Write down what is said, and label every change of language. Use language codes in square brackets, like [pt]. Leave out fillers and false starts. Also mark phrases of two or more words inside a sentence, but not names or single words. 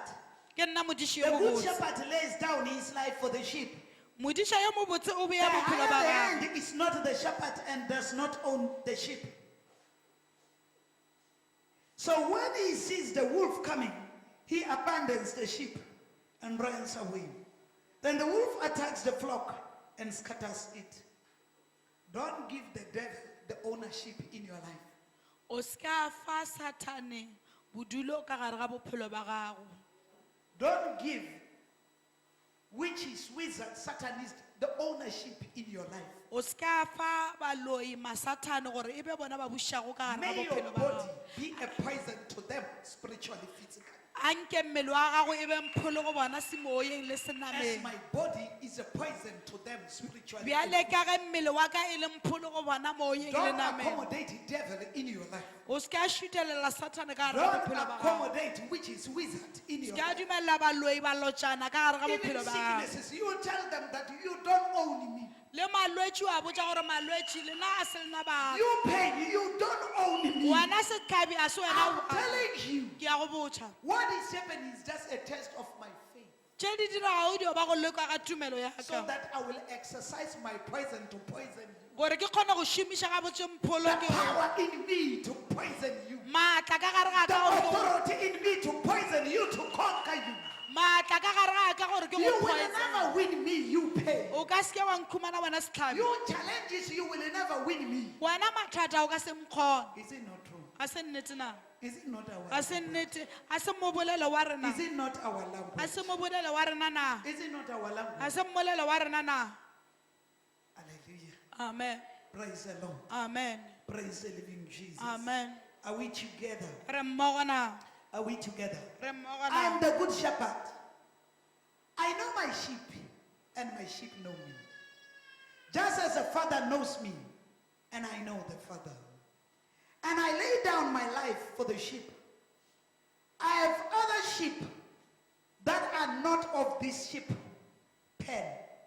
[nso] ke nna modiši [en] The [nso] yo [en] good [nso] mobotse [en] shepherd lays down his life for the sheep. [nso] modiša yo mobotse o [en] The [nso] beya bophelo ba [en] higher [nso] gagwe [en] hand is not the shepherd and does not own the sheep. So when he sees the wolf coming, he abandons the sheep and runs away. Then the wolf attacks the flock and scatters it. Don't give the devil the ownership in your life. [nso] o ska fa sathaneng bodulo ka gare ga bophelo ba gago [en] Don't give witches, wizards, satanists the ownership in your life. [nso] o ska fa baloi masathane gore e be bona ba bušago ka gare ga [en] May your [nso] bophelo ba [en] body [nso] gago [en] be a poison to them spiritually, physically. [nso] a nke mmele wa gago e be mpholo go bona semoyeng le [en] As [nso] senameng [en] my body is a poison to them spiritually. [nso] bjale ka ge mmele wa ka e le mpholo go bona moyeng le [en] Don't [nso] nameng [en] accommodate the devil in your life. [nso] o ska šutelela sathane ka gare ga [en] Don't [nso] bophelo ba gago [en] accommodate witches, wizards in your [nso] ska [en] life. [nso] dumelela baloi ba lotšana ka gare ga [en] Even [nso] bophelo ba gago [en] sicknesses, you tell them that you don't own me. [nso] le malwetši wa botsa gore malwetši lena a se lena ba [en] You pain, you don't own me. [nso] wena setlabi a se [en] I'm [nso] wena [en] telling you, [nso] ke ya go botšha [en] what is happening is just a test of my faith. [nso] tše di diragago dio ba go leka ka tumelo ya [en] So [nso] ka [en] that I will exercise my poison to poison you. [nso] gore ke kgone go šomiša ga botse mpholo [en] The [nso] ke [en] power in me to poison you. [nso] maatla ka gare ga [en] The [nso] ka gore ke- [en] authority in me to poison you, to conquer you. [nso] maatla ka gare ga ka gore ke [en] You [nso] go [en] will poison. never win me, you pay. [nso] o ka seke wa nkhumana wena setlhabi [en] You challenges, you will never win me. [nso] wena mathata o ka se mkgona [en] Is it not true? [nso] a se nnete na [en] Is it not our [nso] a se nnete a se mobolelo wa rena [en] Is it not our [nso] a [en] language? [nso] se mobolelo wa rena na [en] Is it not our [nso] a [en] language? [nso] se mmolelo wa rena na [en] Hallelujah. [nso] amen [en] Praise the Lord. [nso] amen [en] Praise the living Jesus. [nso] amen [en] Are we together? [nso] re mmogo na [en] Are we together? [nso] re mmogo [en] I am [nso] na [en] the good shepherd. I know my sheep, and my sheep know me. Just as the Father knows me, and I know the Father. And I lay down my life for the sheep. I have other sheep that are not of this sheep pen.